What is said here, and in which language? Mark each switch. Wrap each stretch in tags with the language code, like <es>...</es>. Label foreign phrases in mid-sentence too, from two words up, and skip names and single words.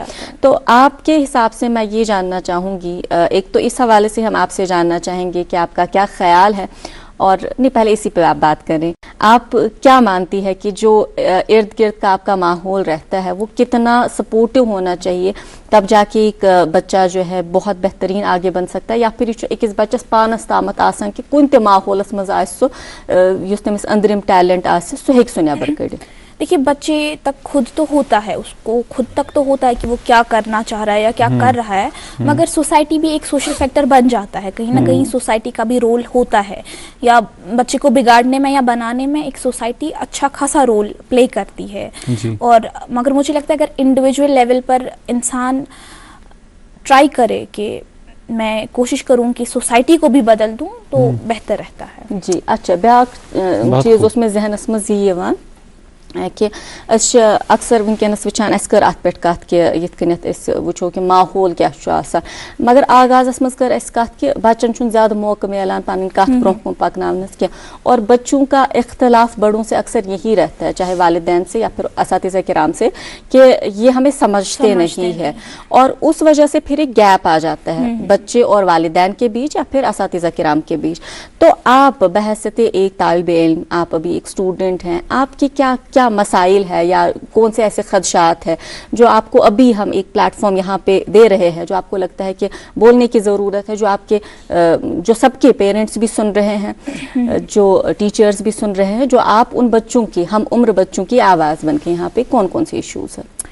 <hi>तो आपके हिसाब से मैं ये जानना चाहूँगी, एक तो इस हवाले से हम आपसे जानना चाहेंगे कि आपका क्या ख्याल है, और नहीं पहले इसी पे आप बात करें, आप क्या मानती है कि जो इर्द गिर्द का आपका माहौल रहता है वो कितना सपोर्टिव होना चाहिए, तब जाके एक बच्चा जो है बहुत बेहतरीन आगे बन सकता है, या फिर एक</hi> <ks>बच्चस पानस तामत आसान कि कुन ते माहौलस मज आसो युस तमिस अंदरिम टैलेंट आसे सो हेक सो नेबर कड़ित?</ks> <hi>देखिए, बच्चे तक खुद तो होता है, उसको खुद तक तो होता है कि वो क्या करना चाह रहा है या क्या कर रहा है, मगर सोसाइटी भी एक सोशल फैक्टर बन जाता है। कहीं ना कहीं सोसाइटी का भी रोल होता है, या बच्चे को बिगाड़ने में या बनाने में एक सोसाइटी अच्छा खासा रोल प्ले करती है। और मगर मुझे लगता है अगर इंडिविजुअल लेवल पर इंसान ट्राई करे कि मैं कोशिश करूं कि सोसाइटी को भी बदल दूं तो बेहतर रहता है। जी। अच्छा,</hi> <ks>ब्याक चीज़ उसमें जहनस मज यह कि अक्सर वनकस वचान अस कर अत पे कत कि यिथ कनिथ अस वुचो कि माहौल क्या छु आसान, मगर आगाज़स मज कर अस कत कि बच्चन छुन ज़्यादा मौका मिलान पन कत ब्रोह कुन पकनावनस क्या,</ks> <hi>और बच्चों का इख्तलाफ बड़ों से अक्सर यही रहता है, चाहे वालिदैन से या फिर असातिज़ा किराम से, कि ये हमें समझते नहीं है, और उस वजह से फिर एक गैप आ जाता है बच्चे और वालिदैन के बीच या फिर असातिज़ा किराम के बीच। तो आप बहैसियत एक तालिब इल्म, आप अभी एक स्टूडेंट हैं, आपकी क्या क्या मसाइल है या कौन से ऐसे खदशात है जो आपको अभी हम एक प्लेटफॉर्म यहाँ पे दे रहे हैं, जो आपको लगता है कि बोलने की ज़रूरत है, जो आपके जो सबके पेरेंट्स भी सुन रहे हैं, जो टीचर्स भी सुन रहे हैं, जो आप उन बच्चों की, हम उम्र बच्चों की आवाज़ बन के यहाँ पे कौन कौन से इश्यूज है?</hi>